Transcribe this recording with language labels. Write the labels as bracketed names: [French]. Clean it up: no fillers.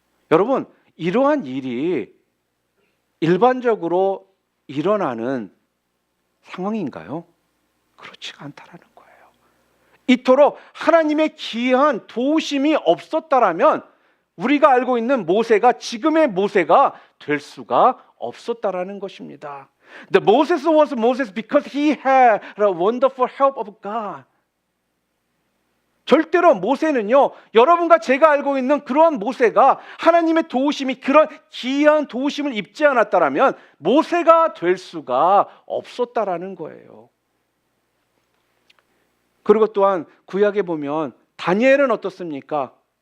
[Korean] 여러분, 이러한 일이 일반적으로 일어나는 상황인가요? 그렇지가 않다라는 거예요. 이토록 하나님의 기이한 도우심이 없었다라면 우리가 알고 있는 모세가 지금의 모세가 될 수가 없었다라는 것입니다. [English] The Moses was Moses because he had a wonderful help of God. [Korean] 절대로 모세는요, 여러분과 제가 알고 있는 그러한 모세가 하나님의 도우심이, 그런 기이한 도우심을 입지 않았다라면 모세가 될 수가 없었다라는 거예요. 그리고 또한 구약에 보면 다니엘은 어떻습니까?